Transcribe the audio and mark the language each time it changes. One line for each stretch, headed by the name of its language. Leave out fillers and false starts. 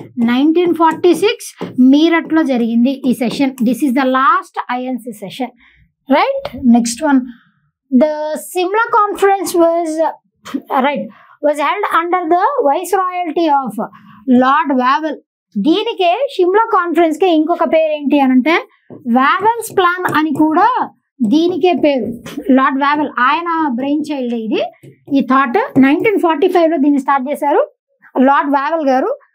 Telugu: 1946 మీరట్లో జరిగింది ఈ session.
English: This is the last INC session. right? Next one, the Simla conference was held under the viceroyalty of Lord Wavell.
Telugu: దీనికే Shimla conference కి ఇంకొక పేరు ఏంటి అని అంటే వావెల్స్ ప్లాన్ అని కూడా దీనికే పేరు. లార్డ్ వావెల్ ఆయన బ్రెయిన్ చైల్డ్ ఇది. ఈ థాట్ 1945లో దీన్ని స్టార్ట్ చేశారు లార్డ్ వావెల్ గారు.